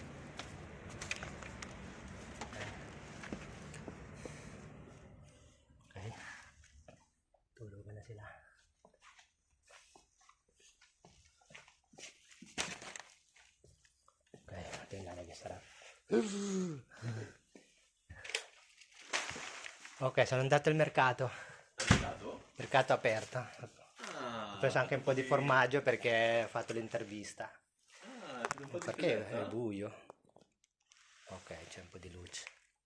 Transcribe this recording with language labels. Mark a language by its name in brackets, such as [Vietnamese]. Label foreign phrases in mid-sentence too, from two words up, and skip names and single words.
[Filipino] Okay. Tulugan na sila. Okay, ito yung lalagay sa ref. [Italian] Ok, sono andato al mercato. Mercato aperto. Ho preso anche un po' di formaggio perché ho fatto l'intervista. Perché è buio? Ok, c'è un po' di luce.